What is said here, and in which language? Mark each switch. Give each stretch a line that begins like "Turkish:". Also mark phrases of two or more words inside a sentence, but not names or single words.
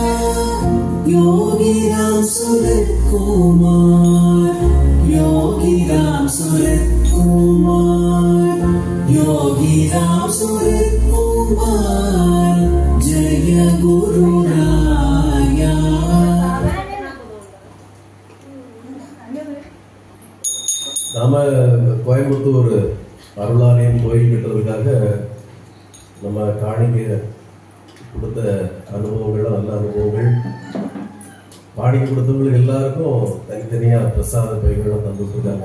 Hindi: योगीराम सुरेश कुमार योगीराम सुरेश कुमार योगीराम सुरेश कुमार जय गुरु राया
Tamil: நாம கோயம்புத்தூர் அருளாலயம் கோயில் கட்டுறதுக்காக நம்ம காணிக்கை கொடுத்த அனுபவங்கள்லாம் நல்ல அனுபவங்கள். காணிக்கை கொடுத்தவங்களுக்கு எல்லாருக்கும் தனித்தனியாக பிரசாத பைகள்லாம் தந்துட்டுருக்காங்க.